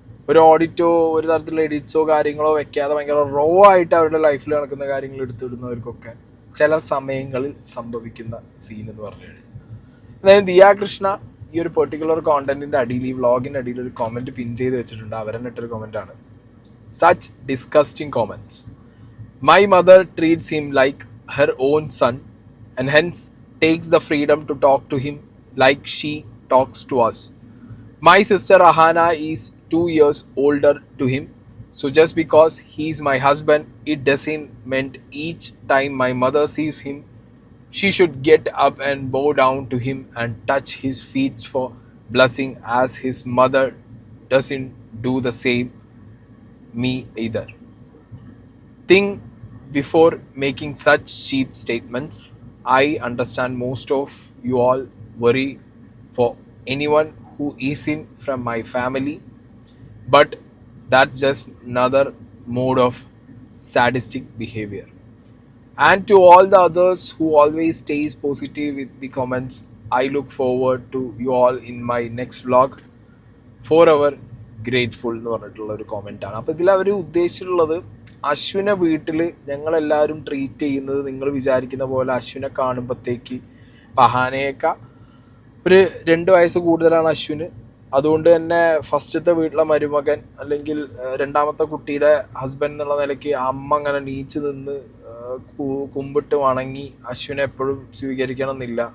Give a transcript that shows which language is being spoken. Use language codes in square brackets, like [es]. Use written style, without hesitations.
[ml] ഒരു ഓഡിറ്റോ ഒരു തരത്തിലുള്ള എഡിറ്റ്സോ കാര്യങ്ങളോ വെക്കാതെ ഭയങ്കര റോ ആയിട്ട് അവരുടെ ലൈഫിൽ നടക്കുന്ന കാര്യങ്ങൾ എടുത്തിടുന്നവർക്കൊക്കെ ചില സമയങ്ങളിൽ സംഭവിക്കുന്ന സീൻ എന്ന് പറഞ്ഞു കഴിഞ്ഞാൽ, അതായത് ദിയാകൃഷ്ണ ഈ ഒരു പെർട്ടിക്കുലർ കോണ്ടന്റിന്റെ അടിയിൽ, ഈ വ്ളോഗിന്റെ അടിയിൽ ഒരു കമന്റ് പിൻ ചെയ്ത് വെച്ചിട്ടുണ്ട്. അവരെന്നെ ഇട്ടൊരു കമന്റ് ആണ്, [en] Such disgusting comments. My mother treats him like her own son and hence takes the freedom to talk to him like she talks to us. My sister Ahana is 2 years older to him, so just because he's my husband, it doesn't mean each time my mother sees him, she should get up and bow down to him and touch his feet for blessing, as his mother doesn't do the same me either. Think before making such cheap statements. I understand most of you all worry for anyone who isn't from my family, but that's just another mode of sadistic behavior. And to all the others who always stays positive with the comments, I look forward to you all in my next vlog. Forever grateful [ml] എന്ന് പറഞ്ഞിട്ടുള്ള ഒരു കമൻ്റാണ്. അപ്പോൾ ഇതിൽ അവർ ഉദ്ദേശിച്ചിട്ടുള്ളത്, അശ്വിനെ വീട്ടിൽ ഞങ്ങളെല്ലാവരും treat ചെയ്യുന്നത് നിങ്ങൾ വിചാരിക്കുന്ന പോലെ അശ്വിനെ കാണുമ്പോഴത്തേക്ക് പഹാനയേക്കാൾ ഒരു 2 വയസ്സ് കൂടുതലാണ് അശ്വിന്. അതുകൊണ്ട് തന്നെ ഫസ്റ്റത്തെ വീട്ടിലെ മരുമകൻ അല്ലെങ്കിൽ രണ്ടാമത്തെ കുട്ടിയുടെ ഹസ്ബൻഡ് എന്നുള്ള നിലയ്ക്ക് അമ്മ അങ്ങനെ നീച്ച് നിന്ന് കുമ്പിട്ട് വണങ്ങി അശ്വിനെ എപ്പോഴും സ്വീകരിക്കണം എന്നില്ല.